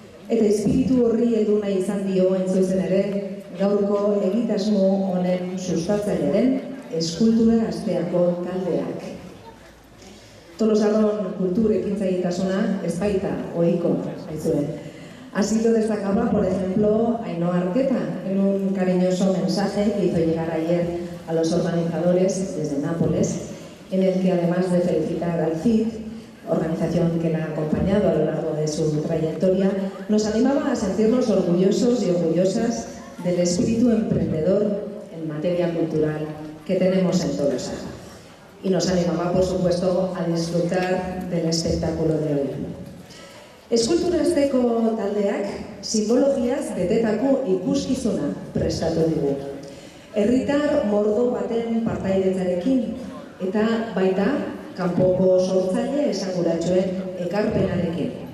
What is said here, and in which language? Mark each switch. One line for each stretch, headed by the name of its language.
Basque: Eta espiritu horri heldu nahi izan dio zuzen ere, gaurko egitasmo honen sustatzaile den eskultura asteako taldeak. Tolosarron kultur ekintzailetasuna ez baita ohiko, aizue.
Spanish: Ha sido destacable, por ejemplo, Ainhoa Arteta, en un cariñoso mensaje que hizo llegar ayer a los organizadores desde Nápoles, en el que además de felicitar al CID, organización que la ha acompañado a lo largo de su trayectoria, nos animaba a sentirnos orgullosos y orgullosas del espíritu emprendedor en materia cultural que tenemos en Tolosa. Y nos animaba, por supuesto, a disfrutar del espectáculo de hoy.
Basque: Eskultura asteko taldeak simbologiaz betetako ikuskizuna prestatu digu. Herritar mordo baten partaidetzarekin eta baita kanpoko sortzaile esanguratsuen ekarpenarekin.